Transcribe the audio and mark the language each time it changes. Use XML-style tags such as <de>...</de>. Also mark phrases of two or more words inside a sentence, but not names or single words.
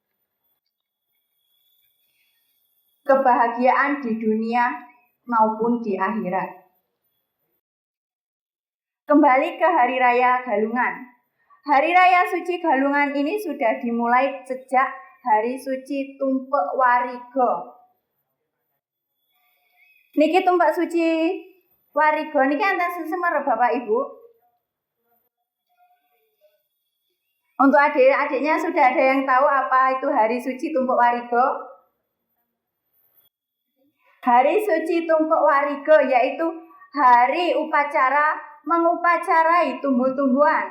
<id>Kebahagiaan di dunia maupun di akhirat. Kembali ke Hari Raya Galungan. Hari Raya Suci Galungan ini sudah dimulai sejak Hari Suci Tumpek Wariga. Niki Tumpek Suci Wariga</id> <ban>niki enten sesemar</ban> <id>Bapak Ibu. Untuk adik-adiknya sudah ada yang tahu apa itu Hari Suci Tumpek Wariga? Hari Suci Tumpek Wariga yaitu hari upacara mengupacarai tumbuh-tumbuhan.</id>